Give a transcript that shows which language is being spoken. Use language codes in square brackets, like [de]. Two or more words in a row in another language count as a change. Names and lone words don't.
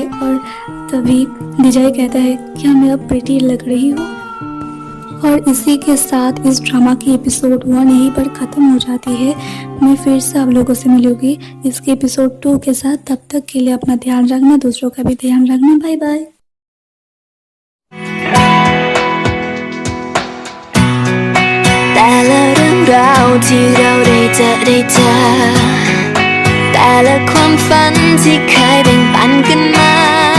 [hi] और तभी डीजाई कहता है क्या मैं अब प्रिटी लग रही हूँ। और इसी के साथ इस ड्रामा की एपिसोड 1 यहीं पर ख़त्म हो जाती है। मैं फिर से आप लोगों से मिलूंगी इसके एपिसोड 2 के साथ। तब तक के लिए अपना ध्यान रखना, दूसरों का भी ध्यान रखना। [en] bye bye. [th] เราที่เราได้เจอแต่ละความฝันที่เคยแบ่งปันกันมา